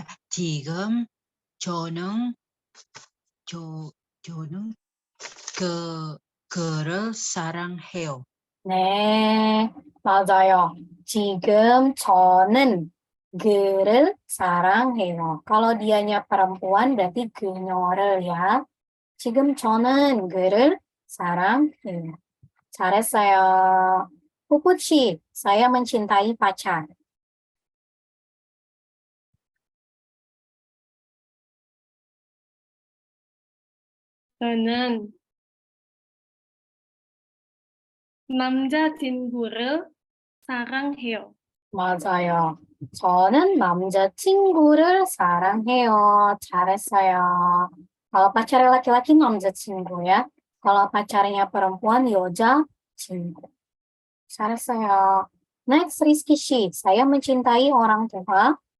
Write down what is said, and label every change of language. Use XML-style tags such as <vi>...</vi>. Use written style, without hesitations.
<ko>지금, 저는, 저는, 그를 사랑해요. 네, 맞아요. 지금 저는 그를 사랑해요.</ko> <id>Kalau dianya perempuan berarti 그녀를 ya.</id> <ko>지금 저는 그를 사랑해요. 잘했어요.</ko> <id>푸푸치, saya mencintai pacar.</id> <ko>저는 남자친구를 사랑해요. 맞아요. 저는 남자친구를 사랑해요. 잘했어요.</ko> <id>Kalau pacarnya laki-laki 남자친구 ya. Kalau pacarnya perempuan 여자친구.</id> <ko>잘했어요. Next, Rizky Shi.</ko> <id>Saya mencintai orang tua.</id>